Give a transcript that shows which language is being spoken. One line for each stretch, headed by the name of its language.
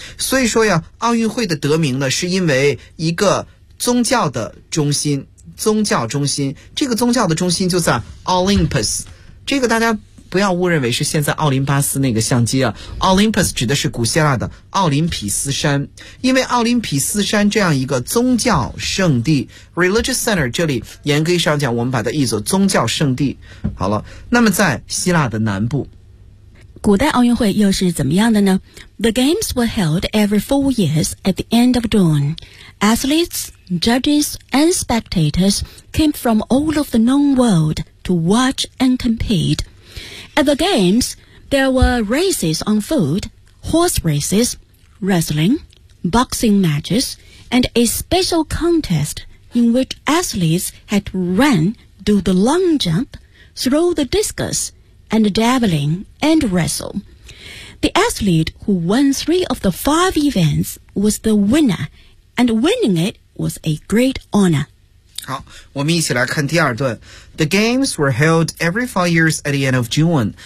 Chinese: 所以说呀，奥运会的得名呢是因为一个宗教的中心，宗教中心，这个宗教的中心就在 Olympus， 这个大家不要误认为是现在奥林巴斯那个相机啊， Olympus 指的是古希腊的奥林匹斯山。因为奥林匹斯山这样一个宗教圣地 Religious Center， 这里严格上讲我们把它译作宗教圣地。好了，那么在希腊的南部，古代奥运会又是怎么样的呢？
English: The games were held every 4 years at the end of June. Athletes, judges, and spectators came from all of the known world to watch and compete. At the games, there were races on foot, horse races, wrestling, boxing matches, and a special contest in which athletes had run, do the long jump, throw the discus,and javelin and wrestle. The athlete who won 3 of the 5 events was the winner, and winning it was a great honor.
Chinese: 好，我们一起来看第二段。
English: The games were held every 4 years at the end of June.